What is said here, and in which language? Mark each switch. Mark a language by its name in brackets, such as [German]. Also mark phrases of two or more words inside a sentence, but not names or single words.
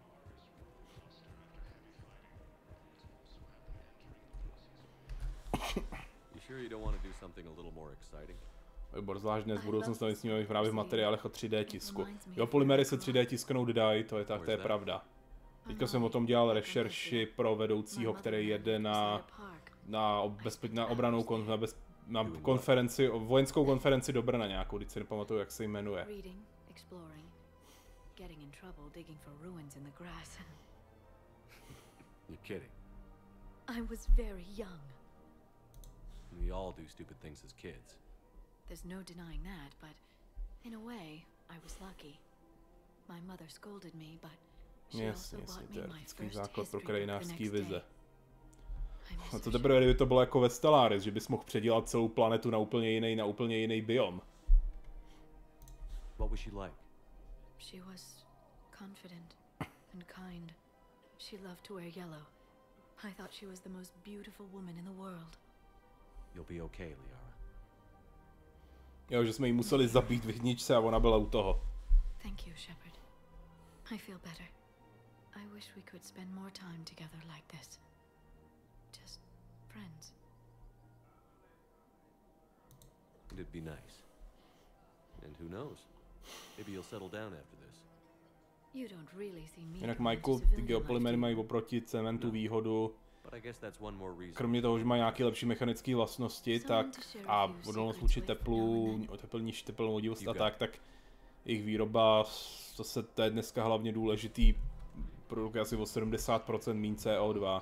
[Czech] Výbor, zvlášť dnes v budoucnosti jsme právě v materiálech o 3D tisku. Jo, polymery se 3D tisknout dají, to je pravda. Teďka jsem o tom dělal rešerši pro vedoucího, který jede na konferenci, vojenskou konferenci do Brna nějakou, teď si nepamatuju, jak se jmenuje. [English] You're kidding. I was very young. We all do stupid things as kids. There's no denying that, but in a way, I was lucky. My mother scolded me, but she also bought me my first [Czech] základ pro [English] history [Czech] krajinářský [English] book the next [Czech] vize. [English] day. [Czech] A to teprve, kdyby to bylo jako ve Stellaris, že bys mohl předělat celou planetu na úplně jiný biom. [English] What was she like? She was confident and kind. She loved to wear yellow. I thought she was the most beautiful woman in the world. You'll be okay, Liara. [Czech] Jo, že jsme jí museli zabít v jedničce a ona byla u toho. [English] Thank you, Shepard. I feel better. I wish we could spend more time together like this. Just friends. It'd be nice. And who knows? Maybe you'll settle down after this. You don't really see me. [Czech] Jinak Michael, ty geopolymery mají oproti cementu výhodu. Kromě toho, že mají nějaké lepší mechanické vlastnosti, tak a odolnost vůči teplu, teplnou vodivost a tak jejich výroba, to je dneska hlavně důležitý, produkuje asi o 70% méně CO2.